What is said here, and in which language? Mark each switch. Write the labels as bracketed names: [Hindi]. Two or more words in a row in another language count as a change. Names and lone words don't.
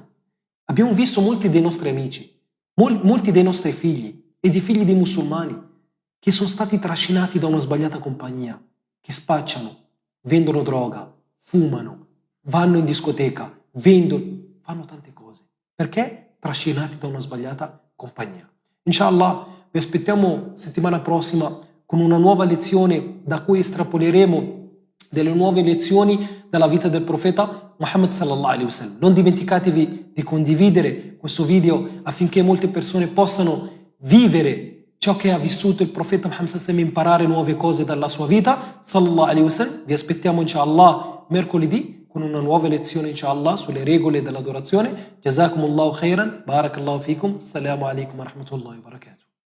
[Italian] Abbiamo visto molti dei nostri amici, molti dei nostri figli e dei figli dei musulmani che sono stati trascinati da una sbagliata compagnia, che spacciano, vendono droga, fumano, vanno in discoteca, fanno tante cose. Perché? Trascinati da una sbagliata compagnia. Inshallah, vi aspettiamo settimana prossima con una nuova lezione da cui estrapoleremo delle nuove lezioni dalla vita del profeta Muhammad sallallahu alaihi wasallam. Non dimenticatevi di condividere questo video affinché molte persone possano vivere ciò che ha vissuto il profeta Muhammad sallallahu imparare nuove cose dalla sua vita, [Arabic] صلى الله عليه وسلم. [Italian] Vi aspettiamo inshallah mercoledì con una nuova lezione inshallah sulle regole dell'adorazione. [Arabic] جزاكم الله خيرا، بارك الله فيكم، السلام عليكم ورحمة الله وبركاته.